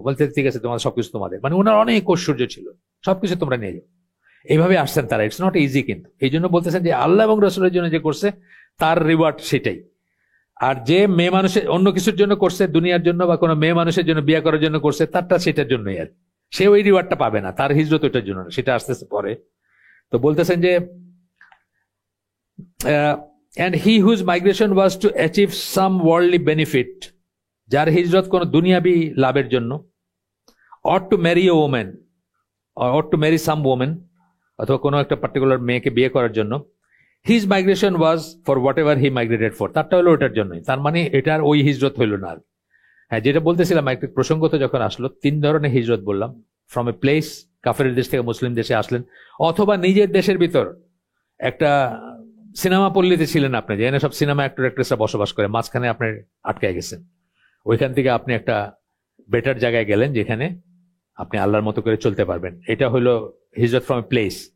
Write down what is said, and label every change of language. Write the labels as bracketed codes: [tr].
[bn] বলতে ঠিক আছে, তোমাদের সবকিছু তোমাদের, মানে ওনার অনেক ঐশ্বর্য ছিল, সবকিছু তোমরা নিয়ে যাও, এইভাবে আসছেন তারা। [en] it's not easy, [bn] কিন্তু এই জন্য বলতেছেন যে আল্লাহ এবং রসুলের জন্য যে করছে তার রিওয়ার্ড সেটাই। আর যে মেয়ে মানুষের অন্য কিছুর জন্য করছে, দুনিয়ার জন্য বা কোনো মেয়ে মানুষের জন্য বিয়ে করার জন্য করছে, তারটা সেটার জন্যই, আর সে ওই রিওয়ার্ডটা পাবে না, তার হিজরত ওইটার জন্য না, সেটা আসতেছে পরে। তো বলতেছেন যে [en] and he whose migration was to achieve some worldly benefit, [bn] যার হিজরত কোন দুনিয়াবি লাভের জন্য, [en] or to marry a woman or to marry some woman, [bn] অথবা কোনো একটা পার্টিকুলার মেয়েকে বিয়ে করার জন্য, [en] his migration was for whatever he migrated for, [bn] তারটা হলো ওটার জন্যই। তার মানে এটার ওই হিজরত হইল না। হ্যাঁ, যেটা বলতেছিলাম, একটা প্রসঙ্গত যখন আসলো, 3 ধরনের হিজরত বললাম। [en] from a place, [bn] কাফের দেশ থেকে মুসলিম দেশে আসলেন, অথবা নিজের দেশের ভিতর একটা সিনেমা পল্লীতে ছিলেন আপনি, যেখানে সব সিনেমা অ্যাক্টর অ্যাক্ট্রেসরা বসবাস করে, মাঝখানে আপনি আটকায় গেছেন, ওইখান থেকে আপনি একটা বেটার জায়গায় গেলেন যেখানে আপনি আল্লাহর মতো করে চলতে পারবেন, এটা হলো হিজরত ফ্রম এ প্লেস।